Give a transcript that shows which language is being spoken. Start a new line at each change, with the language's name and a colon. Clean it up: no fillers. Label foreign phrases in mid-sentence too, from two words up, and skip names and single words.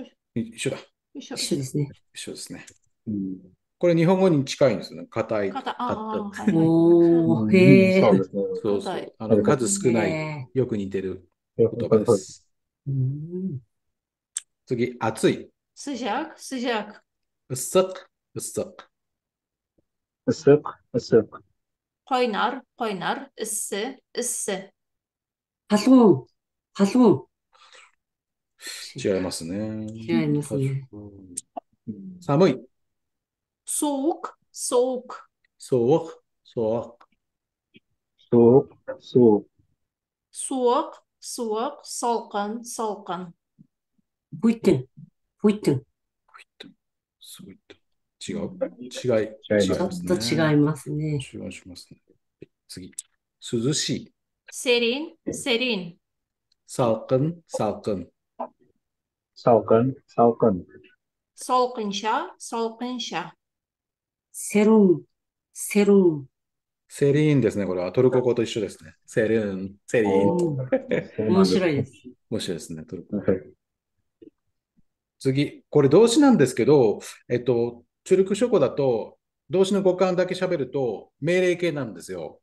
Japanese: 一緒だ。一緒一緒ですね。一緒ですね。うんこれ日本語に近いんですよね。硬い。硬、硬はいはい。おー、うんへー。そうですね。そうそ。硬いう数少ない、へよく似てる言葉です。ー。うん次、暑い。
Turkish: sıcak, sıcak. ıslak, ıslak. Isık, ısık. Kaynar, kaynar. Issı, ıssı.
Mongolian: халуун, халуун.
Japanese: 違いますね。違いますね。寒い。
Turkish: Soğuk, soğuk. soğuk, soğuk. Soğuk, soğuk. Soğuk, soğuk. Salkın, salkın. 不一定、不一定。
Japanese: すごい。違う。違い違いますちょっと違いますね。違いしますね。次。涼しい。
Turkish: Serin, serin. salkın, salkın. Salkın, salkın. Salkınşa, salkınşa.
Japanese: セルン、セルン。セリーンですね。これはトルコ語と一緒ですね。セリーン、セリーン。面白いです。面白いですね。トルコ。はい次。これ動詞なんですけど、チュルク諸語だと、動詞の語感だけ喋ると命令形なんですよ。